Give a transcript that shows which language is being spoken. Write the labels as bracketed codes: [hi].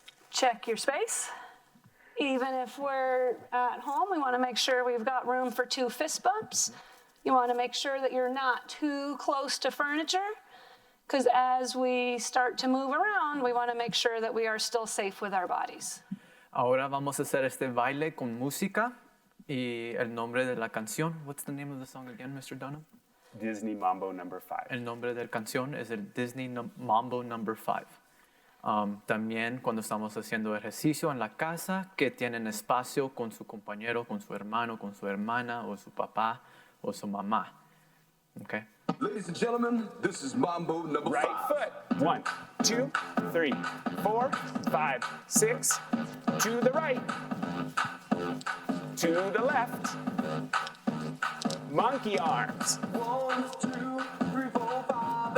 [en] Check your space. Even if we're at home, we want to make sure we've got room for 2 fist bumps. You want to make sure that you're not too close to furniture, because as we start to move around, we want to make sure that we are still safe with our bodies. [es] Ahora vamos a hacer este baile con música y el nombre de la canción. [en] What's the name of the song again, Mr. Dunham? Disney Mambo No. 5. [es] El nombre de la canción es el Disney Mambo No. 5. También cuando estamos haciendo ejercicio en la casa, que tienen espacio con su compañero, con su hermano, con su hermana, o su papá, o su mamá. [en] Okay? Ladies and gentlemen, this is Mambo No. 5. Right foot. 1, 2, 3, 4, 5, 6. To the right. To the left. Monkey arms. 1, 2, 3, 4, 5.